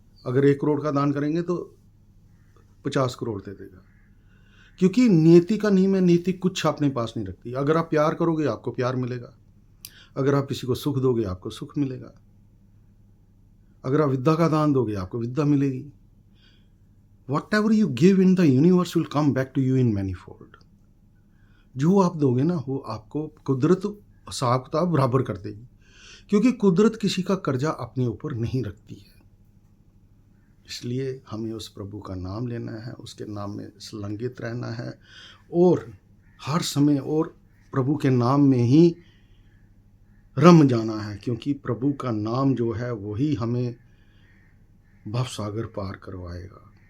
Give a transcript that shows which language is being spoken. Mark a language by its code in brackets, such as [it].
[hi] अगर 1 करोड़ का दान करेंगे तो 50 करोड़ दे देगा. क्योंकि नीति का नियम है, नीति कुछ अपने पास नहीं रखती. अगर आप प्यार करोगे आपको प्यार मिलेगा, अगर आप किसी को सुख दोगे आपको सुख मिलेगा, अगर आप विद्या का दान दोगे आपको विद्या मिलेगी. [en] Whatever you give in the universe will come back to you in manifold. [hi] जो आप दोगे ना वो आपको कुदरत हिसाब किताब बराबर कर देगी, क्योंकि कुदरत किसी का कर्जा अपने ऊपर नहीं रखती है। इसलिए हमें उस प्रभु का नाम लेना है, उसके नाम में संलग्नित रहना है और हर समय और प्रभु के नाम में ही रम जाना है, क्योंकि प्रभु का नाम जो है वही हमें भवसागर पार करवाएगा।